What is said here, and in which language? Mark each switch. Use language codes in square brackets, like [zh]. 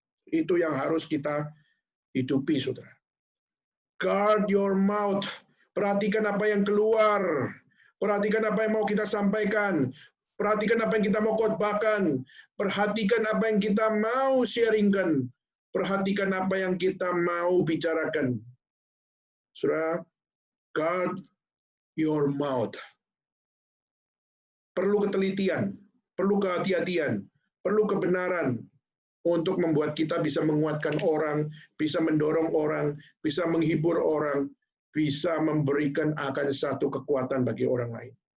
[id] Itu yang harus kita hidupi, saudara. [en] Guard your mouth. [id] Perhatikan apa yang keluar. Perhatikan apa yang mau kita sampaikan. Perhatikan apa yang kita mau khotbahkan. Perhatikan apa yang kita mau sharingkan. Perhatikan apa yang kita mau bicarakan. [en] Saudara, guard your mouth. [id] Perlu ketelitian, perlu kehati-hatian, perlu kebenaran untuk membuat kita bisa menguatkan orang, bisa mendorong orang, bisa menghibur orang, bisa memberikan akan satu kekuatan bagi orang lain.